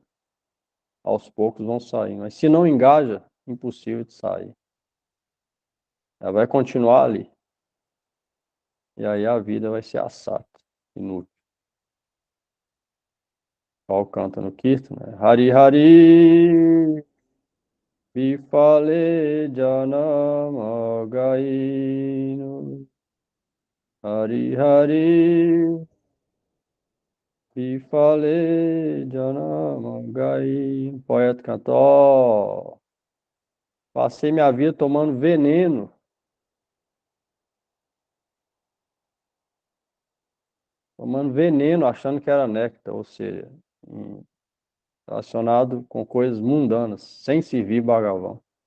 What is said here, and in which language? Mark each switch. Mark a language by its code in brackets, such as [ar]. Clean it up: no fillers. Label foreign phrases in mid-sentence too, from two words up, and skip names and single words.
[pt] Aos poucos vão saindo. Mas se não engaja, impossível de sair. Ela vai continuar ali. E aí a vida vai ser assata, inútil. Qual canta no Kirtan, né? [bn] হরি হরি, বিফলে জনম গোঙাইনু. হরি হরি, বিফলে জনম গোঙাইনু. [pt] Poeta canta, ó, passei minha vida tomando veneno. Tomando veneno, achando que era néctar, ou seja, relacionado com coisas mundanas, sem servir Bhagavan.